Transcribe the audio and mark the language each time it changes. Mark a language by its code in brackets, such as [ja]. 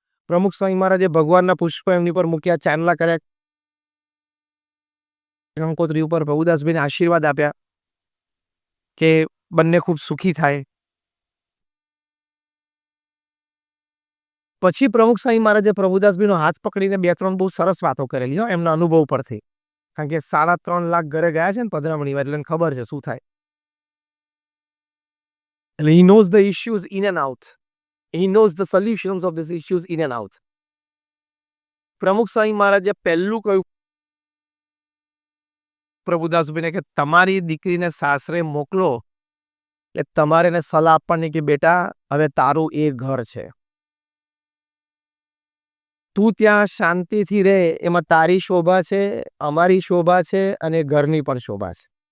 [gu] પ્રમુખ સ્વામી મહારાજે ભગવાનના પુષ્પ એમની પર મૂક્યા, ચાંદલા કર્યા, કંકોત્રી ઉપર પ્રભુદાસભાઈને આશીર્વાદ આપ્યા કે બંને ખૂબ સુખી થાય. પછી પ્રમુખ સ્વામી મહારાજે પ્રભુદાસભાઈનો હાથ પકડીને 2-3 બહુ સરસ વાતો કરેલી, એમના અનુભવ પરથી. કારણ કે 3.5 લાખ ઘરે ગયા છે ને પધરામણીમાં, એટલે ખબર છે શું થાય. એટલે [en] he knows the issues in and out. He knows the solutions of these issues in and out. [gu] પ્રમુખ સ્વામી મહારાજે પહેલું કહ્યું પ્રભુદાસભાઈને કે તમારી દીકરીને સાસરે મોકલો, એટલે તમારે એને સલાહ આપવાની કે બેટા, હવે તારું એ ઘર છે, તું ત્યાં શાંતિથી રહે, એમાં તારી શોભા છે, અમારી શોભા છે, અને ઘરની પણ શોભા છે.